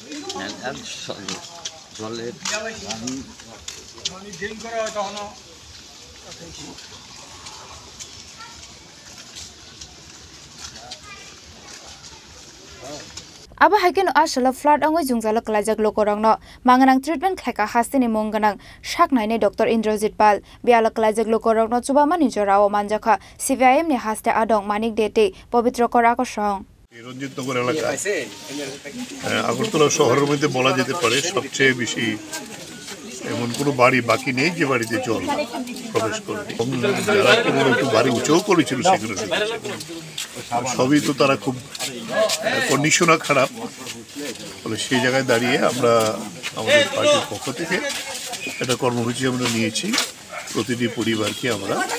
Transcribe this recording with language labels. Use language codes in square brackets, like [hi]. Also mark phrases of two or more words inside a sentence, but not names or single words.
[trp] Aba haikeno asala flood angoi jungjala klajak lokorangno manganang treatment khaika hastini mongganang saknaine Dr. Indrajit Pal biala klajak lokorangno chubamani jorao manjaka CPIM ni haste adong manik dete পবিত্র করা কসং [bn] রঞ্জিতনগর এলাকায় আগরতলা শহরের মধ্যে বলা যেতে পারে সবচেয়ে বেশি এমন কোনো বাড়ি বাকি নেই যে বাড়িতে জল প্রবেশ করে যারা কোনো একটু বাড়ি উঁচুও করেছিল সেগুলো সবই তো তারা খুব কন্ডিশনও খারাপ ফলে সেই জায়গায় দাঁড়িয়ে আমরা আমাদের পার্টির পক্ষ থেকে একটা কর্মসূচি আমরা নিয়েছি প্রতিটি পরিবারকে আমরা